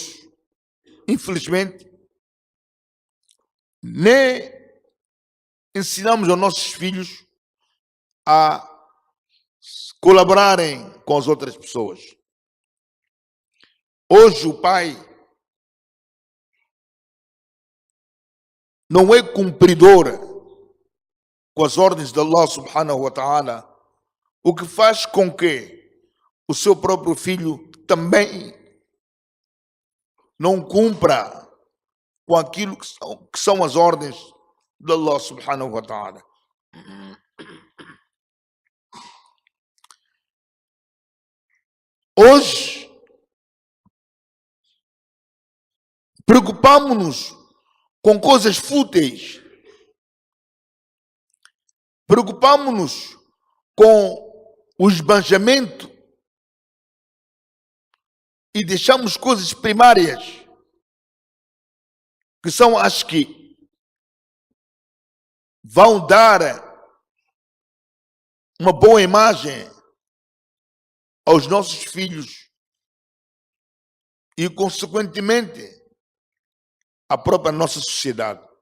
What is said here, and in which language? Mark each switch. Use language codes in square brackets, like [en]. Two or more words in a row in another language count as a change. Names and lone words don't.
[pt] Infelizmente, nem ensinamos aos nossos filhos a colaborarem com as outras pessoas. Hoje o pai não é cumpridor com as ordens de [ar] الله سبحانه وتعالى, [pt] o que faz com que o seu próprio filho também não cumpra com aquilo que são as ordens de [ar] الله سبحانه وتعالى. [pt] Hoje, preocupamos-nos com coisas fúteis. Preocupamos-nos com o esbanjamento e deixamos coisas primárias, que são as que vão dar uma boa imagem aos nossos filhos e, consequentemente, a própria nossa sociedade.